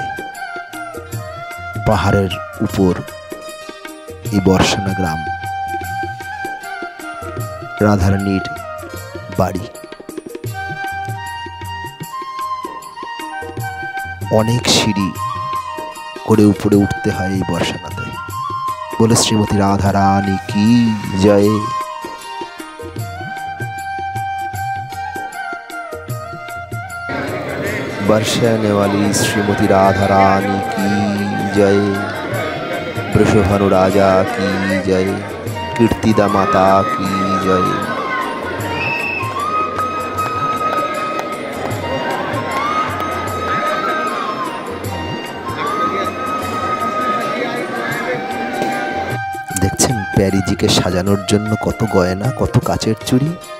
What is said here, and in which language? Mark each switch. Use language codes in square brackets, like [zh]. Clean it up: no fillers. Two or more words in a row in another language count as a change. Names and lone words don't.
[bn] পাহাড়ের উপর এই বর্ষানা গ্রাম, রাধারানীর বাড়ি। অনেক সিঁড়ি করে উপরে উঠতে হয় এই বর্ষানাতে। বলে শ্রীমতী রাধা রানী কি জয়। [hi] बरसाने वाली श्रीमती राधा रानी की जय। वृषभानु राजा की जय। कीर्तिदा माता की जय। [bn] দেখছেন প্যারিজিকে সাজানোর জন্য কত গয়না, কত কাচের চুড়ি।